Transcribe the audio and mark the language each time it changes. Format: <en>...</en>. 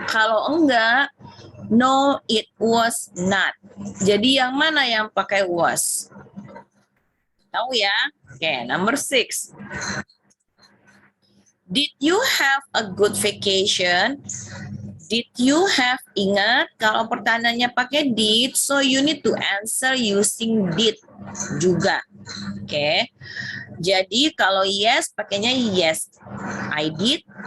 <id>Kalau enggak,</id> <en>no, it was not.</en> <id>Jadi yang mana yang pakai was? Tahu ya? Oke,</id> <en>number 6. Did you have a good vacation? Did you have?</en> <id>Ingat, kalau pertanyaannya pakai</id> <en>did, so you need to answer using did</en> <id>juga.</id> <en>Oke.</en> <id>Jadi kalau yes, pakainya yes.</id> <en>I did.</en>